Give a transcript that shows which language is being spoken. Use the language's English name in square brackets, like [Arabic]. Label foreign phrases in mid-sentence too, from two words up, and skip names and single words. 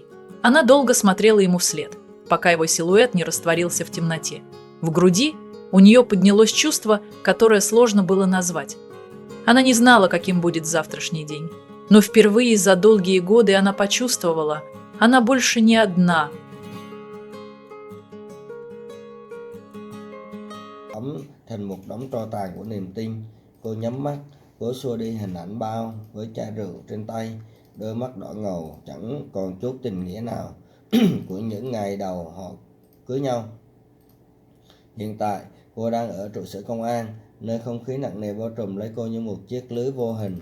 [Russian] Она долго смотрела ему вслед, пока его силуэт не растворился в темноте. В груди у нее поднялось чувство, которое сложно было назвать. Она не знала, каким будет завтрашний день, но впервые за долгие годы она почувствовала, она больше не одна. [Vietnamese] Thành một đống tro tàn của niềm tin. Cô nhắm mắt, cố xua đi hình ảnh bao với chai rượu trên tay, đôi mắt đỏ ngầu chẳng còn chút tình nghĩa nào. của những ngày đầu họ cưới nhau. Hiện tại, cô đang ở trụ sở công an, nơi không khí nặng nề bao trùm lấy cô như một chiếc lưới vô hình.